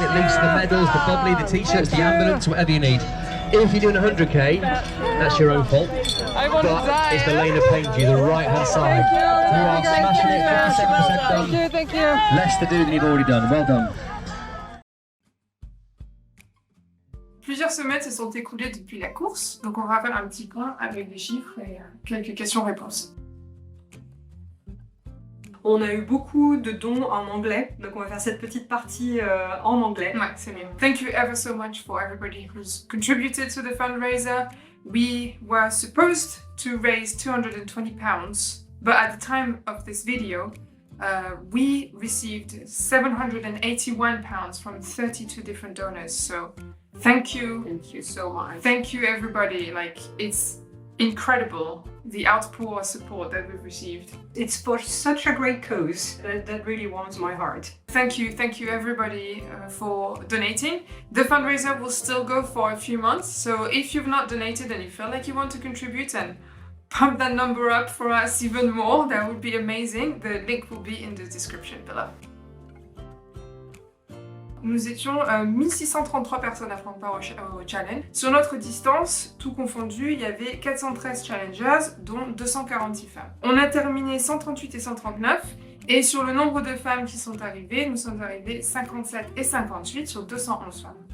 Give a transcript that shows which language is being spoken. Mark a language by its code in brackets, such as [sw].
[en] It leads to the medals, the bubbly, the t-shirts, the ambulance, whatever you need. If you're doing 100k, that's your own fault. I want to But die. it's the lane of pain to you, the right-hand side. Thank you. You are smashing it, 57% Thank you, done. thank you. Less to do than you've already done. Well done. [fr] Plusieurs semaines se sont écoulées depuis la course, donc on va faire un petit point avec des chiffres et quelques questions-réponses. On a eu beaucoup de dons en anglais, donc on va faire cette petite partie en anglais. Ouais, c'est mieux. [en] Thank you ever so much for everybody who's contributed to the fundraiser. We were supposed to raise £220, but at the time of this video, we received £781 from 32 different donors. So thank you. Thank you so much. Thank you everybody. Like, it's incredible the outpour of support that we've received. It's for such a great cause that really warms my heart. Thank you everybody for donating. The fundraiser will still go for a few months, so if you've not donated and you feel like you want to contribute and pump that number up for us even more, that would be amazing. The link will be in the description below. [fr] Nous étions 1633 personnes à prendre part au challenge. Sur notre distance, tout confondu, il y avait 413 challengers, dont 246 femmes. On a terminé 138 et 139, et sur le nombre de femmes qui sont arrivées, nous sommes arrivés 57 et 58 sur 211 femmes.